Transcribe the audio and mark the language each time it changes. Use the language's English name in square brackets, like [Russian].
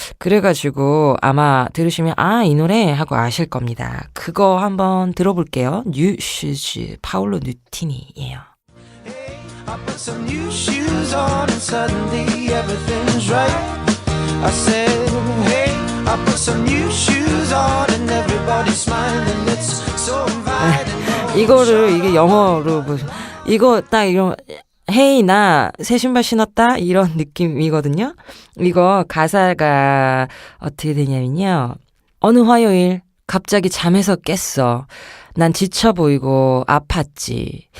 [Korean] 그래가지고 아마 들으시면 이 노래 하고 아실 겁니다. 그거 한번 들어볼게요. New Shoes, 파올로 누티니예요. [English] I put some new shoes on and suddenly everything's right. I said, hey, I put some new shoes on and everybody's smiling. It's so inviting. [Korean] 이게 영어로 이거 딱 이런 헤이 나 새 신발 신었다 이런 느낌이거든요. 이거 가사가 어떻게 되냐면요. 어느 화요일 갑자기 잠에서 깼어. 난 지쳐 보이고 아팠지.